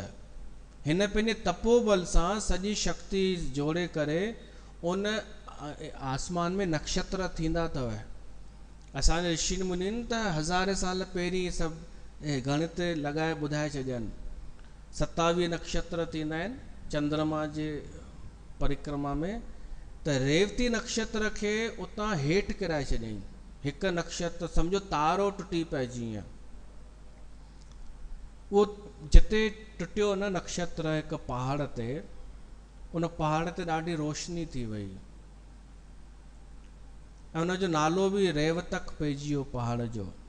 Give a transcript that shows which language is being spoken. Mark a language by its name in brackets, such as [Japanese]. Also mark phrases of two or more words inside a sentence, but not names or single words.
[Sindhi] हिन पंहिंजे तपोबल सां सॼी शक्ति जोड़े करे उन आसमान में नक्षत्र थींदा अथव। असांजे ऋषि मुनिनि त हज़ारे साल पहिरीं सभु गणित लॻाए ॿुधाए छॾियनि। 27 नक्षत्र थींदा आहिनि चंद्रमा जे परिक्रमा में, त रेवती नक्षत्र खे उतां हेठि किराए छॾियईं। हिकु नक्षत्र सम्झो तारो टुटी पए जीअं, उहो जिते टुटियो न नक्षत्र हिकु पहाड़ ते, उन पहाड़ ते ॾाढी रोशनी थी वई ऐं उनजो नालो बि रेवतक पइजी वियो पहाड़ जो।